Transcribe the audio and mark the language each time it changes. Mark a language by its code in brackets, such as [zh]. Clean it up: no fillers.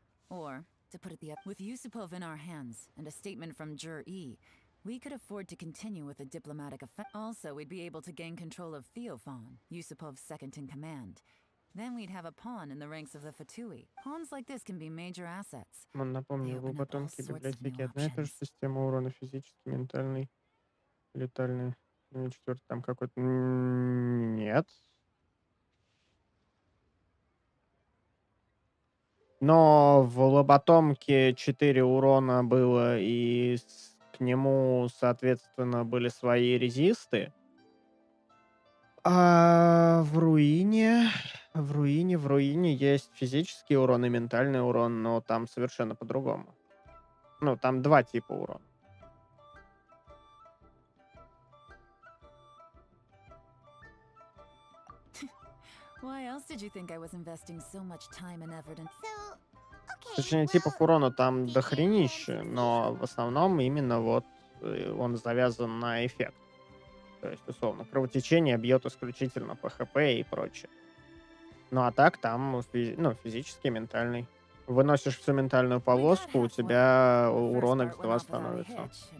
[en] Or, to put it with Yusupov in our hands and a statement from Zhi, we could afford to continue with a diplomatic effect. Also, we'd be able to gain control of Theophan, Yusupov's second-in-command. Then we'd have a pawn in the ranks of the Fatui. Pawns like this can be major assets. [ru] Напомню, его потомки библиотеки одна и та же система урона физический, ментальный, летальный. Ну и четвертый там какой-то... Нет. Но в лоботомке 4 урона было, и к нему, соответственно, были свои резисты. А в руине есть физический урон и ментальный урон, но там совершенно по-другому. Ну, там 2 типа урона. [en] Why else did you think I was investing so much time and effort in... [ru] Точнее, типов урона там дохренище, но в основном именно вот он завязан на эффект. То есть, условно, кровотечение бьет исключительно по ХП и прочее. Ну а так там физический, ментальный. Выносишь всю ментальную полоску, у тебя урон x2 становится.